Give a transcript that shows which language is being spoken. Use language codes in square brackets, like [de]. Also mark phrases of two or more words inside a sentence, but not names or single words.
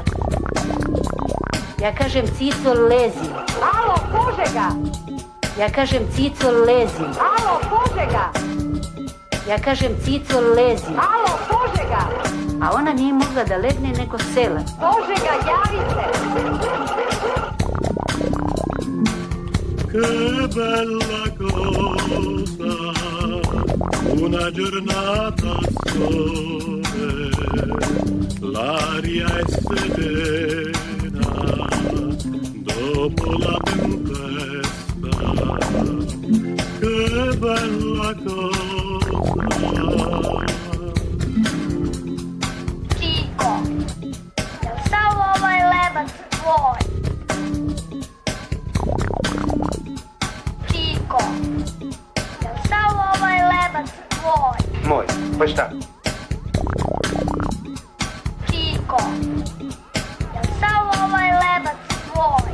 [sr] Ja kažem, Cico, lezi. Alo, Požega! Ja kažem, Cico, lezi. Alo, Požega! Ja kažem, Cico, lezi. Alo, Požega! A ona nije mogla da legne nego sela. Požega, javi se! [it] Che bella cosa, una giornata sole, l'aria è serena, dopo la tempesta. Che bella cosa. [sr] Cico, jel sav ovaj lebac tvoj? Cico, jel sav ovaj lebac tvoj? Moj, pa šta? Cico, jel sav ovaj lebac tvoj?